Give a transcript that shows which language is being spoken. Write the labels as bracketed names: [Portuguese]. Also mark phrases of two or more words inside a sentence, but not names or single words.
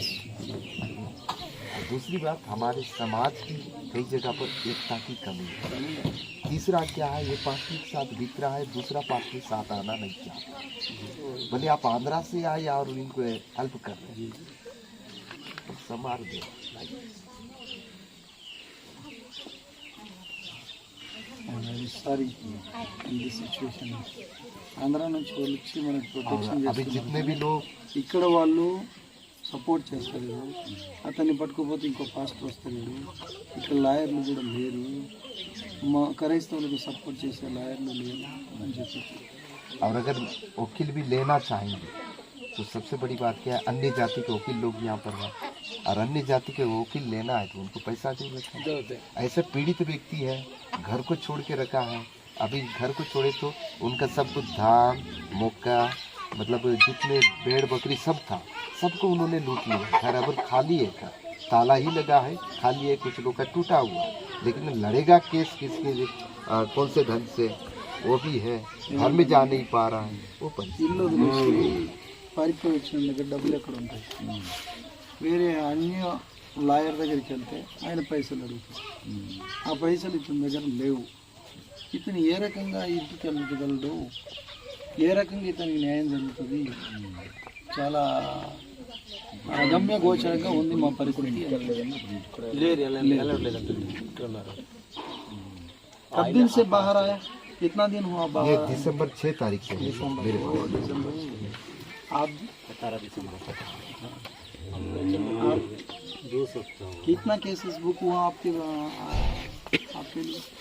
[Hindi] दूसरी बात, हमारे समाज की कई जगह पर एकता की कमी है। तीसरा क्या है, ये पार्टी के साथ बिक रहा है, दूसरा पार्टी साथ आना नहीं चाहता। भले आप आंध्रा से आए और इनको हेल्प कर रहे हैं, तो समार दो। [English] sorry in this situation [Telugu] ఆంధ్ర నుంచి వాళ్ళు వచ్చి మనకు ప్రొటెక్షన్ [Hindi] अभी जितने भी लोग [Telugu] ఇక్కడ వాళ్ళు సపోర్ట్ చేస్తారు. అతన్ని పట్టుకోపోతే ఇంకో పాస్టర్ వస్తారు. ఇక్కడ లాయర్లు కూడా లేరు, మా క్రైస్తవులకు సపోర్ట్ చేసే లాయర్లు లేరు అని చెప్పి. [Hindi] और अगर वकील भी लेना चाहेंगे तो सबसे बड़ी बात क्या है, अन्य जाति के वकील लोग यहाँ पर हैं, और अन्य जाति के वकील लेना है तो उनको पैसा जरूरत है। ऐसे पीड़ित व्यक्ति है, घर को छोड़ के रखा है, अभी घर को छोड़े तो उनका सब कुछ धान मौका मतलब जितने भेड़ बकरी सब था, सबको उन्होंने लूट लिया। घर अब खाली है, घर ताला ही लगा है, खाली है, कुछ लोग का टूटा हुआ, लेकिन लड़ेगा केस किसके कौन से ढंग से, वो भी है, घर में जा नहीं पा रहा है, वो [Telugu] ఇల్లు వదిలేసి పారిపోయి వచ్చిన దగ్గర డబ్బులు ఎక్కడ ఉంటాయి? వేరే అన్య లాయర్ దగ్గరికి వెళ్తే ఆయన పైసలు అడుగుతారు, ఆ పైసలు ఇతని దగ్గర లేవు. ఇతను ఏ రకంగా ఇంటికి వెళ్ళగలడు, ఏ రకంగా ఇతనికి న్యాయం జరుగుతుంది? చాలా అగమ్య గోచరంగా ఉంది మా పరిస్థితి. [Hindi] कब दिन से बाहर आया, कितना दिन हुआ ये बाहर? दिसंबर 6 तारीख से है मेरे पास। आप 17 दिसंबर आप कितना [English] cases book [Hindi] हुआ आपके लिए?